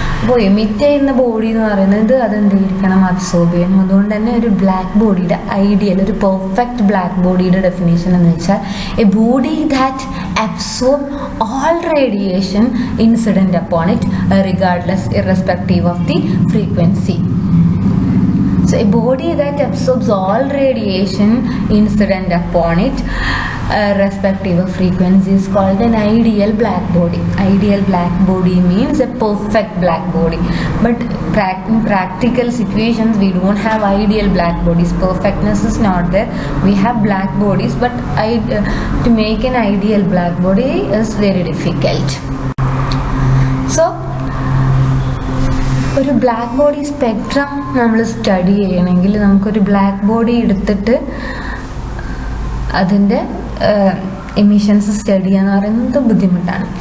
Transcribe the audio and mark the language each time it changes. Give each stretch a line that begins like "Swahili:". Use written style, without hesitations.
Malayalam: അപ്പോൾ എമിറ്റ് ചെയ്യുന്ന ബോഡി എന്ന് പറയുന്നത് അതെന്തായിരിക്കണം, അബ്സോർബ് ചെയ്യണം. അതുകൊണ്ട് തന്നെ ഒരു ബ്ലാക്ക് ബോഡിയുടെ ഐഡിയൽ, ഒരു പെർഫെക്റ്റ് ബ്ലാക്ക് ബോഡിയുടെ ഡെഫിനേഷൻ എന്ന് വെച്ചാൽ
English: A body that absorb all radiation incident upon it irrespective of the frequency. So a body that absorbs all radiation incident upon it respective of frequency is called an ideal black body. Ideal black body means a perfect black body, but in practical situations we don't have ideal black bodies. Perfectness is not there. We have black bodies, but to make an ideal black body is very difficult.
Malayalam: So ഒരു black body spectrum നമ്മൾ study ചെയ്യണമെങ്കിൽ നമുക്കൊരു black body എടുത്തിട്ട് അതിൻ്റെ emissions study ചെയ്യാന്ന് പറയുന്നത് ബുദ്ധിമുട്ടാണ്.